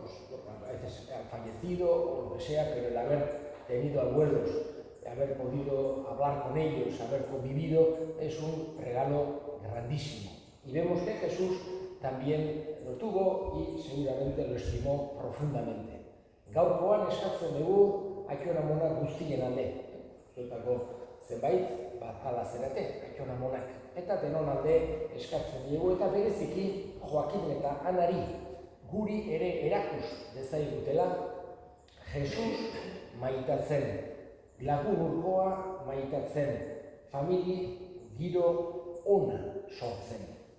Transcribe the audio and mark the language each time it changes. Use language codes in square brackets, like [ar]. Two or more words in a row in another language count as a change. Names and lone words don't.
[es] Pues, a veces han fallecido o lo que sea, pero el haber tenido abuelos, haber podido hablar con ellos, haber convivido, es un regalo grandísimo. Y vemos que Jesús también lo tuvo y seguramente lo estimó profundamente. [eu] Gaurkoan eskatzen dugu Aiton Amonak guztien alde. Zuetako zenbait ala zarete Aiton Amonak. Eta denon alde eskatzen dugu eta bereziki Joakin eta Anari guri ere erakus dezaigutela Jesus maitatzen, lagun urkoa maitatzen, famili giro ona sortzen.